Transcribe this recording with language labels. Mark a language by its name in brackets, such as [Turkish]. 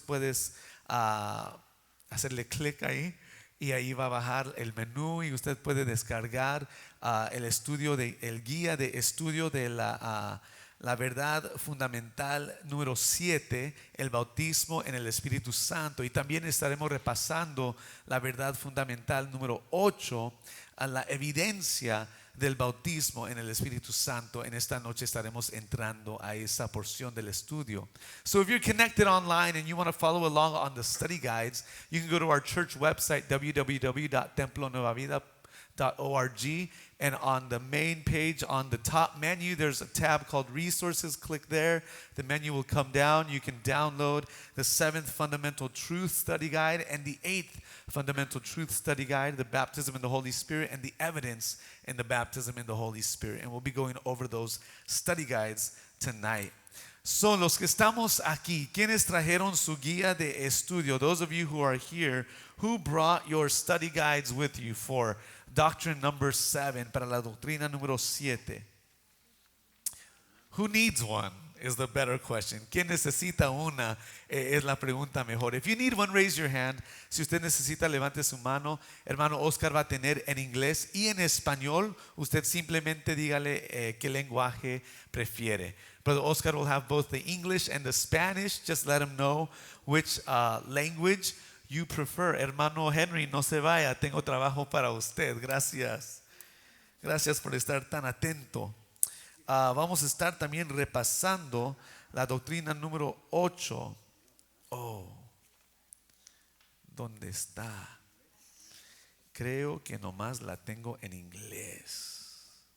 [Spanish] Puedes hacerle clic ahí y ahí va a bajar el menú y usted puede descargar el guía de estudio de la verdad fundamental número 7, el bautismo en el Espíritu Santo. Y también estaremos repasando la verdad fundamental número 8, la evidencia del bautismo en el Espíritu Santo. En esta noche estaremos entrando a esa porción del estudio. [English] So if you're connected online and you want to follow along on the study guides, you can go to our church website, www.templonuevavida.org, and on the main page on the top menu there's a tab called resources. Click there, the menu will come down. You can download the 7th fundamental truth study guide and the 8th fundamental truth study guide, the baptism in the Holy Spirit and the evidence in the baptism in the Holy Spirit. And we'll be going over those study guides tonight. [Spanish] So, los que estamos aquí, ¿quiénes trajeron su guía de estudio? [English] Those of you who are here, who brought your study guides with you for doctrine number 7, [Spanish] para la doctrina número 7? [English] Who needs one is the better question. [Spanish] ¿Quién necesita una? Es la pregunta mejor. [English] If you need one, raise your hand. [Spanish] Si usted necesita, levante su mano. Hermano Oscar va a tener en inglés y en español. Usted simplemente dígale qué lenguaje prefiere. [English] Brother Oscar will have both the English and the Spanish. Just let him know which language you prefer. [Spanish] Hermano Henry, no se vaya. Tengo trabajo para usted. Gracias. Gracias por estar tan atento. Vamos a estar también repasando la doctrina número 8. ¿Dónde está? Creo que nomás la tengo en inglés.